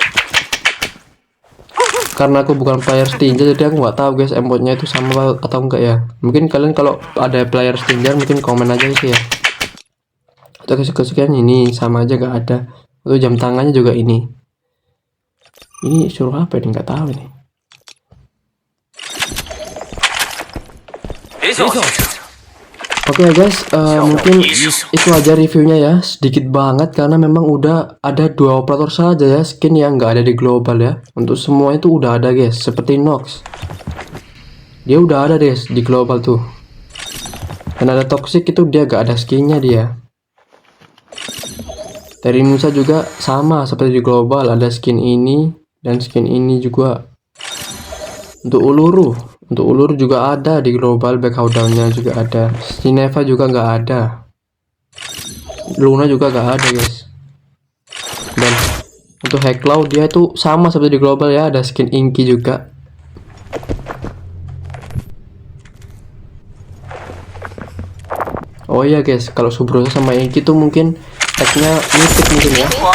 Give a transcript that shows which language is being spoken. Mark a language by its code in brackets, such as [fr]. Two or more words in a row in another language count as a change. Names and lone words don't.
[id] Karena aku bukan player Stinger jadi aku nggak tahu guys emotnya itu sama atau enggak ya. Mungkin kalian kalau ada player Stinger mungkin komen aja sih ya. kesekian ini sama aja gak ada. Untuk jam tangannya juga ini. Ini suruh apa ini nggak tahu nih. [zh] 别叫我小声， [id] Oke ya guys, mungkin itu aja reviewnya ya, sedikit banget karena memang udah ada 2 operator saja ya skin yang nggak ada di global ya. Untuk semua itu udah ada guys, seperti Nox, dia udah ada guys di global tuh. Dan ada Toxic itu dia gak ada skinnya dia. Dari Musa juga sama seperti di global, ada skin ini dan skin ini juga. Untuk Uluru juga ada di global, back down-nya juga ada. Sineva juga nggak ada. Luna juga nggak ada guys. Dan untuk Heklau dia tuh sama seperti di global ya, ada skin Inky juga. Oh iya guys, kalau Subrosa sama Inky tuh mungkin tagnya mythic mungkin ya.